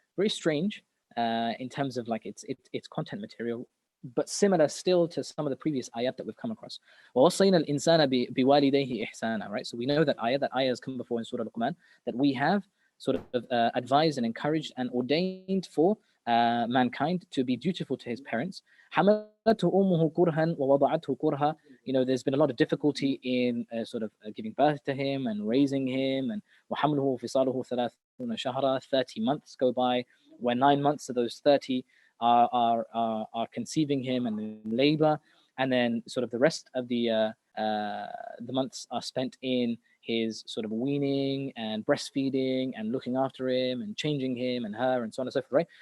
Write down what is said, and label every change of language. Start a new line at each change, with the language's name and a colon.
English: Very strange in terms of like its content material, but similar still to some of the previous ayat that we've come across.
Arabic: وَوَصَّيْنَا الْإِنسَانَ بِوَالِدَيْهِ إِحْسَانًا, right?
English: So we know that ayah has come before in Surah Al-Quran, that we have sort of advised and encouraged and ordained for mankind to be dutiful to his parents.
Arabic: حَمَلَتْهُ أُمُّهُ كُرْهًا وَوَضَعَتْهُ كُرْهًا.
English: There's been a lot of difficulty in sort of giving birth to him and raising him, and
Arabic: وَحَمْلُهُ فِصَالُهُ 30 شهرا,
English: 30 months go by, where 9 months of those 30 are conceiving him and in labor, and then sort of the rest of the months are spent in his sort of weaning and breastfeeding and looking after him and changing him and her and so on and so forth, right?